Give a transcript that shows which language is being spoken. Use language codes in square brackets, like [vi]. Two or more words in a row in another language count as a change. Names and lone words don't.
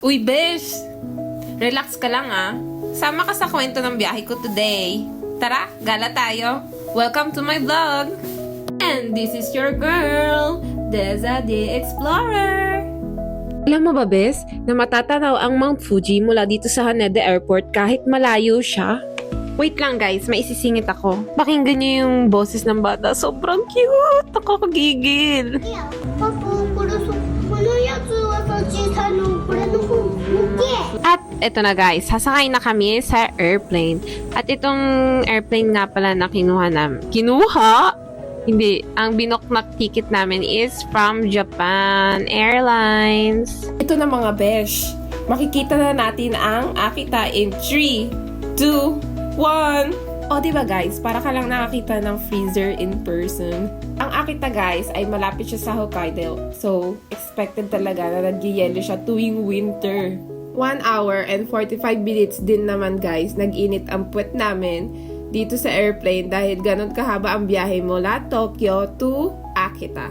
[tl] Uy, besh! Relax ka lang ah. Sama ka sa kwento ng biyahe ko today. Tara, gala tayo. [en] Welcome to my vlog. And this is your girl, Deza the Explorer. [tl] Alam mo ba, Bes, na matatanaw ang Mount Fuji mula dito sa Haneda Airport kahit malayo siya? Wait lang guys, may isisingit ako. Pakinggan niyo yung boses ng bata. Sobrang cute! Nakakagigil! [ja] パパ、このやつはさ、小さいの、これの方、向け。 [tl] At eto na guys, sasakay na kami sa airplane. At itong airplane nga pala na kinuha namin. Kinuha? Hindi. Ang binoknak ticket namin [en] is from Japan Airlines. [tl] Ito na mga besh. Makikita na natin ang Akita in 3, 2, 1. O diba guys, para ka lang nakakita ng freezer [en] in person. [tl] Ang Akita guys ay malapit siya sa Hokkaido. So, expected talaga na nag-yelo siya tuwing winter. [en] 1 hour and 45 minutes [tl] din naman guys, nag-init ang puwet namin dito sa airplane dahil ganun kahaba ang biyahe mula Tokyo to Akita.